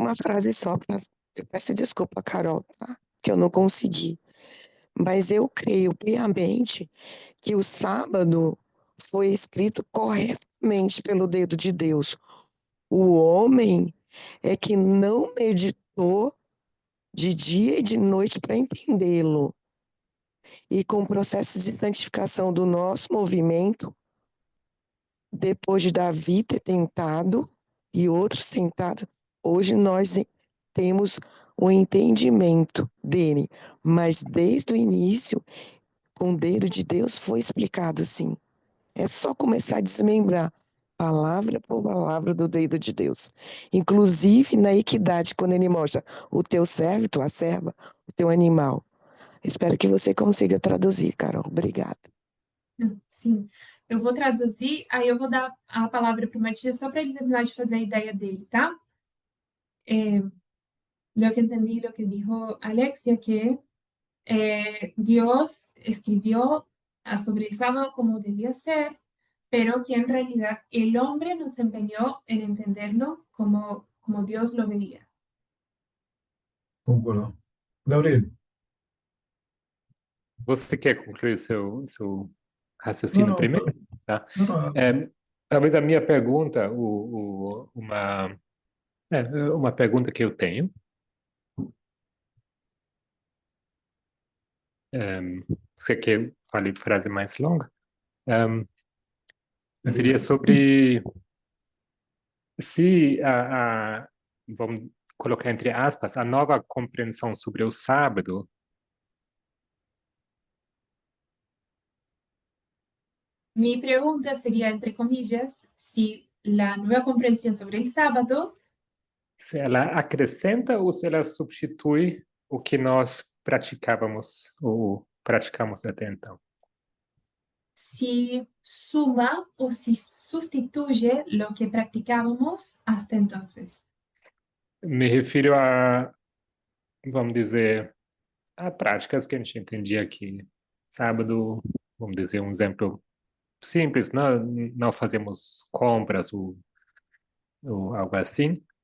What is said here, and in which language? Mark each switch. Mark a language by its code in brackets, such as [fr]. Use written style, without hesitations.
[pt] Uma frase só. Eu peço desculpa, Carol, tá? Que eu não consegui. Mas eu creio piamente que o sábado foi escrito corretamente pelo dedo de Deus. O homem é que não meditou de dia e de noite para entendê-lo. E com o processo de santificação do nosso movimento, depois de Davi ter tentado e outros tentado, hoje nós temos o entendimento dele. Mas desde o início, com o dedo de Deus, foi explicado sim. É só começar a desmembrar palavra por palavra do dedo de Deus. Inclusive na equidade, quando ele mostra o teu servo, tua serva, o teu animal. Espero que você consiga traduzir, Carol. Obrigada. Sim. Eu vou traduzir, aí eu vou dar a palavra para o Matias só para ele terminar de fazer a ideia dele, tá? [es] Lo que entendí, lo que dijo Alexia, que Dios escribió sobre el sábado como debía ser, pero que en realidad el hombre nos empeñó en entenderlo como Dios lo veía. Concuerdo. Gabriel, [pt] Você quer concluir seu [es] no, [pt] raciocínio [es] no, [pt] primeiro? Tá. [es] no, no, [pt] Talvez a minha pergunta, uma pergunta que eu tenho, você quer falar frase mais longa? Seria sobre se vamos colocar entre aspas, a nova compreensão sobre o sábado [es] Mi pregunta sería, entre comillas, si la nueva comprensión sobre el sábado [pt] se ela acrescenta ou se ela substitui o que nós praticávamos ou praticamos até então. [es] si suma o si sustituye lo que practicábamos hasta entonces. [pt] Me refiro a, vamos dizer, a práticas que a gente entendia aqui. Sábado, vamos dizer, um exemplo simples, não fazemos compras ou algo assim.